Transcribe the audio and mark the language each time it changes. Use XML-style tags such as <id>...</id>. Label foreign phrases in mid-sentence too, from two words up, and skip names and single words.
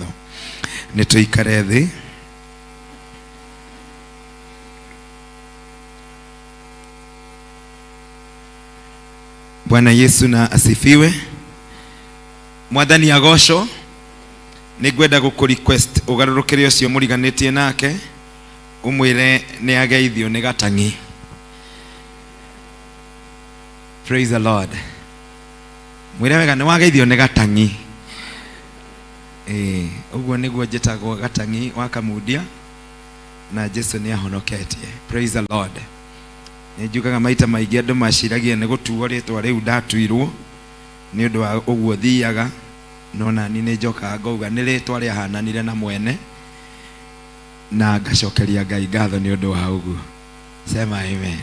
<ki>Ni tuikare thi.</ki> <sw>Bwana Yesu na asifiwe.</sw> <ki>Mwathani agocwo. Ningwenda gukurequest ugarurukire ucio muriganitie nake umwire ni ageithio ni gatangi.</ki> <en>Praise the Lord.</en> <ki>Mwire wega ni wageithio ni gatangi. Uguo niguo njitagwo gatangi wa Kamudia na Jesu ni ahonoketie.</ki> <en>Praise the Lord.</en> <ki>Njugaga maita maingi andu maciragia ni gutuo ritwa riu ndatuirwo ni undu wa uguo thiaga, no na ni njoka ngauga ni ritwa ria hananire na mwene na ngacokeria Ngai ngatho ni undu wa uguo.</ki> <sw>Sema amen.</sw>